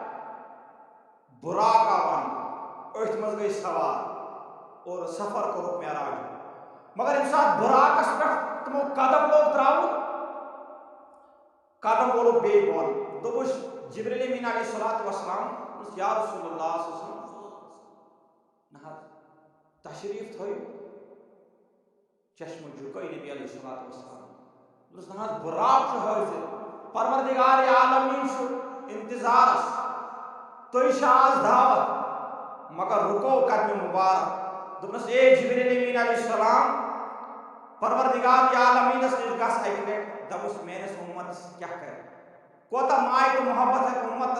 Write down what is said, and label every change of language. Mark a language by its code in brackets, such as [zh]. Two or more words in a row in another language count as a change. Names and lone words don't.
[ks] براق آو وننہٕ أتھۍ منٛز گٔے سوار اور سفر کوٚرُکھ معراج مگر ییٚمہِ ساتہٕ براقس پٮ۪ٹھ تِمو قدم لوگ تراوُن قدم وولُکھ بیٚیہِ بۄن دوٚپُس جبریل امین [ar] علیہ الصلوۃ والسلام [ks] دوٚپُس [ar] یا رسول اللہ صلی اللہ علیہ وسلم [ks] نہ حظ تشریف تھٲیِو چشمہٕ جُکٲے نبی [ar] علیہ الصلوۃ والسلام [ks] دوٚپُس نہ حظ براق چھُ حٲضِر پروردگار عالمین چھُ انتظارس تُہۍ چھِ آز دعوت مگر رُکو قدمہِ مُبارک دوٚپنس اے جبریل امین [ar] علیہ السلام [ks] پروردگار عالمینس نش گژھ اکہِ لٹہِ دپُس میٲنِس اُمتس کیٛاہ کرِ کوتاہ ماے تہٕ محبت ہیٚکہِ اُمتس